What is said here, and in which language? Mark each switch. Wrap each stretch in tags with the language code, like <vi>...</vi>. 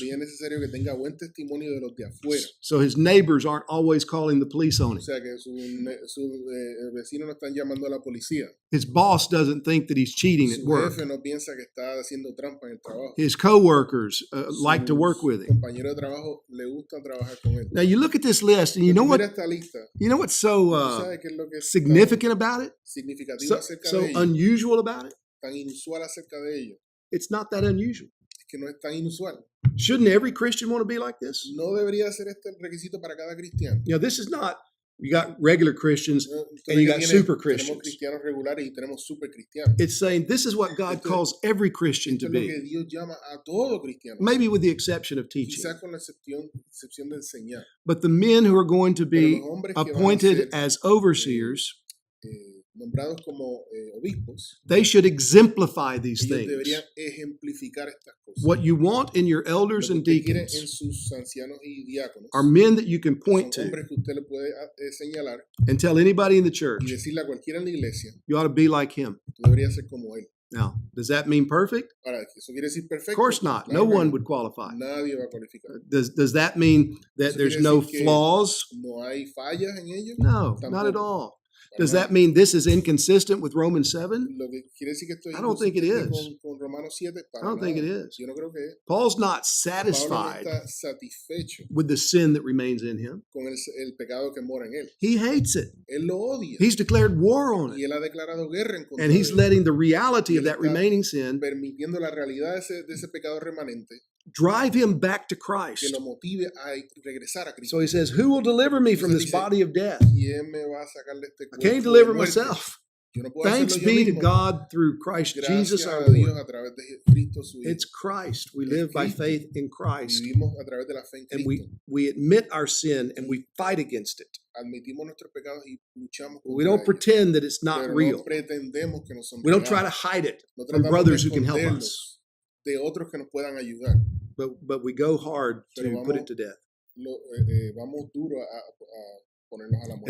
<es>También es necesario que tenga buen testimonio de los de afuera.</es> <en>So his neighbors aren't always calling the police on</en> <es>O</es> <en>him.</en> <es>sea, que sus vecinos no están llamando a la policía.</es> <en>His boss doesn't think that he's cheating at</en> <es>Su</es> <en>work.</en> <es>jefe no piensa que está haciendo trampa en el trabajo.</es> <en>His coworkers like to work with him.</en> <es>Compañeros de trabajo le gusta trabajar con él.</es> <en>Now you look at this list, and you know</en> <es>Mira</es> <en>what?</en> <es>esta lista.</es> <en>You know what's so</en> <es>¿Tú sabes qué es lo que es</es> <en>significant about it?</en> <es>tan significativo</es> <en>So,</en> <es>acerca</es> <en>so</en> <es>de ellos?</es> <en>unusual about it?</en> <es>Tan inusual acerca de ellos.</es> <en>It's not that unusual.</en> <es>Es que no es tan inusual.</es> <en>Shouldn't every Christian want to be like this?</en> <es>No debería ser este el requisito para cada cristiano.</es> <en>You know, this is not. You got regular Christians</en> <es>No,</es> <en>and you got super</en> <es>tenemos</es> <en>Christians.</en> <es>cristianos regulares y tenemos super cristianos.</es> <en>It's saying this is what God</en> <es>Esto-</es> <en>calls every Christian</en> <es>Esto</es> <en>to</en> <es>es lo que</es> <en>be,</en> <es>Dios llama a todo cristiano.</es> <en>maybe with the exception of teaching.</en> <es>Quizás con la excepción de enseñar.</es> <en>But the men who are going to</en> <es>Pero</es> <en>be</en> <es>los hombres que van a</es> <en>appointed</en> <es>ser</es> <en>as overseers,</en> <es>nombrados como obispos,</es> <en>they should exemplify these</en> <es>ellos</es> <en>things.</en> <es>deberían ejemplificar estas cosas.</es> <en>What you want in your elders</en> <es>Lo</es> <en>and</en> <es>que usted quiere en</es> <en>deacons</en> <es>sus ancianos y diáconos</es> <en>are men that you can point</en> <es>son</es> <en>to</en> <es>hombres que usted le puede señalar</es> <en>and tell anybody in the</en> <es>y</es> <en>church,</en> <es>decirle a cualquiera en la iglesia,</es> <en>you ought to be like him.</en> <es>tú deberías ser como él.</es> <en>Now, does that mean perfect?</en> <es>Ahora, ¿eso quiere decir</es> <en>Of</en> <es>perfecto?</es> <en>course not.</en> <es>Claro</es> <en>No</en> <es>que</es> <en>one</en> <es>no.</es> <en>would qualify.</en> <es>Nadie va a cualificar.</es> <en>Does that mean that</en> <es>Eso</es> <en>there's</en> <es>quiere</es> <en>no</en> <es>decir que</es> <en>flaws?</en> <es>No hay fallas en ellos.</es> <en>No, not at</en> <es>Tampoco.</es> <en>all.</en> <es>Para</es> <en>Does</en> <es>nada.</es> <en>that mean this is inconsistent with Romans 7?</en> <es>Lo que quiere decir que esto es</es> <en>I don't think it</en> <es>inconsistente</es> <en>is.</en> <es>con Romanos 7.</es> <en>I</en> <es>Para</es> <en>don't think it</en> <es>nada.</es> <en>is.</en> <es>Yo no creo que es.</es> <en>Paul's not</en> <es>Pablo no</es> <en>satisfied</en> <es>está satisfecho</es> <en>with the sin that remains in him.</en> <es>con el pecado que mora en él.</es> <en>He hates it.</en> <es>Él lo odia.</es> <en>He's declared war on</en> <es>Y</es> <en>it.</en> <es>él ha declarado guerra en contra</es> <en>And he's</en> <es>de él,</es> <en>letting the reality</en> <es>Y</es> <en>of</en> <es>él</es> <en>that</en> <es>está</es> <en>remaining sin</en> <es>permitiendo la realidad de ese pecado remanente</es> <en>drive him back to</en> <es>que</es> <en>Christ.</en> <es>lo motive a regresar a Cristo.</es> <en>So he says, who will deliver me from this</en> <es>Entonces dice,</es> <en>body of death?</en> <es>¿Quién me va a sacar de este</es> <en>I</en> <es>cuerpo</es> <en>can't</en> <es>de</es> <en>deliver</en> <es>muerte?</es> <en>myself.</en> <es>Yo no puedo</es> <en>Thanks</en> <es>hacerlo yo</es> <en>be to</en> <es>mismo.</es> <en>God through Christ Jesus</en> <es>Gracias</es> <en>our</en> <es>a Dios</es> <en>Lord.</en> <es>a través de Cristo su Hijo.</es> <en>It's Christ. We</en> <es>Es</es> <en>live by</en> <es>Cristo.</es> <en>faith in Christ.</en> <es>Vivimos a través de la fe en</es> <en>And</en> <es>Cristo.</es> <en>we admit our sin and we fight against it.</en> <es>Admitimos nuestros pecados y luchamos</es> <en>We</en> <es>contra</es> <en>don't</en> <es>ellos.</es> <en>pretend that it's not</en> <es>Pero</es> <en>real.</en> <es>no pretendemos que no son</es> <en>We don't try to</en> <es>reales.</es> <en>hide it</en> <es>No</es> <en>from</en> <es>tratamos</es> <en>brothers</en> <es>de</es> <en>who can help us.</en> <es>esconderlos de otros que nos puedan ayudar.</es> <en>But we go hard</en> <es>Pero</es> <en>to put</en> <es>vamos-</es> <en>it to death.</en> <es>Vamos duro a ponernos a la muerte.</es>